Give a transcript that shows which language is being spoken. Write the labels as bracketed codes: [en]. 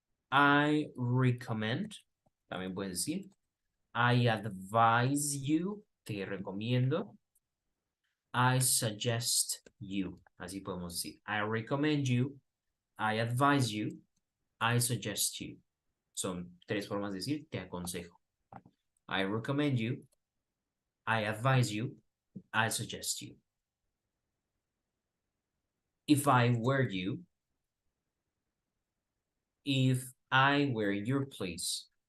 [en] I recommend, [es] también puedes decir. [en] I advise you, [es] te recomiendo. [en] I suggest you, [es] así podemos decir. [en] I recommend you, I advise you, I suggest you. [es] Son tres formas de decir te aconsejo. [en] I recommend you, I advise you, I suggest you. If I were you, if I were in your place.